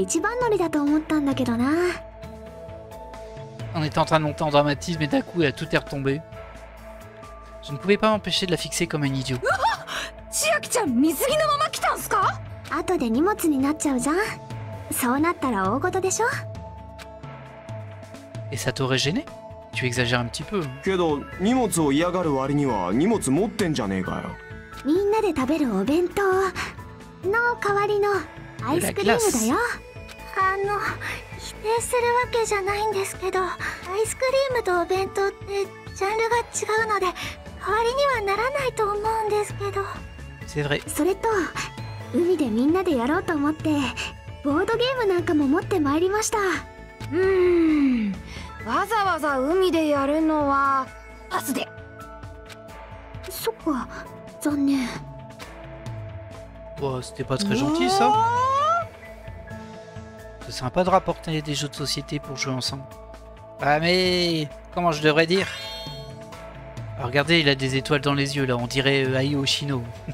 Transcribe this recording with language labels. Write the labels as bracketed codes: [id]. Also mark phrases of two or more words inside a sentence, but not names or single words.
[fr] On était en train de monter en dramatisme et d'un coup, tout est retombé. Je ne pouvais pas m'empêcher de la fixer comme un idiot. Et ça t'aurait gêné? Tu exagères un petit peu. [ja] けど荷物を嫌がる割には荷物持ってんじゃねえかよ。みんなで食べるお弁当の代わりのアイスクリームだよ。否定するわけじゃないんですけど、アイスクリームとお弁当ってジャンルが違うので代わりにはならないと思うんですけど。 [fr] C'est vrai. [ja] それと海でみんなでやろうと思ってボードゲームなんかも持ってまいりました。わざわざ海でやるのはパスで。そっか、残念。 [fr] Oh, c'était pas très gentil ça. C'est sympa de rapporter des jeux de société pour jouer ensemble. Ah mais... comment je devrais dire? Alors, regardez, il a des étoiles dans les yeux là, on dirait Ai Oshino.